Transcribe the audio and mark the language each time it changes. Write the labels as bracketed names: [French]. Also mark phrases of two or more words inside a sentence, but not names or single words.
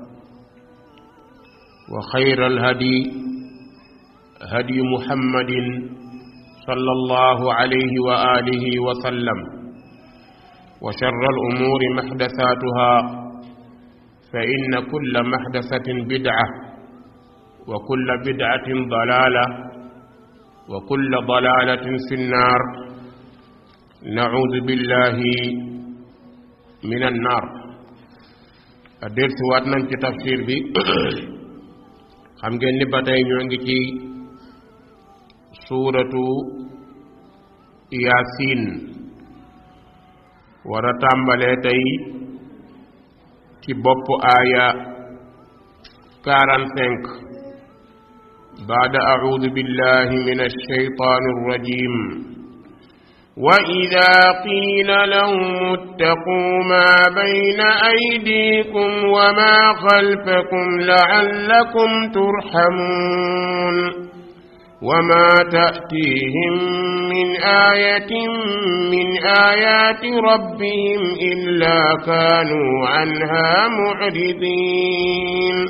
[Arabic] وخير الهدي هدي محمد صلى الله عليه وآله وسلم، وشر الأمور محدثاتها، فإن كل محدثة بدعة، وكل بدعة ضلالة، وكل ضلالة في النار. نعوذ بالله من النار. الدرس واتنا في تفسير [Wolof] بي xam ngeen ni ba tey ñoo ngi ci suuratu Yaasin, war a tàmbalee tey ci bopp aaya 45 [Arabic] بعد أعوذ بالله من الشيطان الرجيم. وإذا قيل لهم اتقوا ما بين أيديكم وما خلفكم لعلكم ترحمون وما تأتيهم من آية من آيات ربهم إلا كانوا عنها معرضين.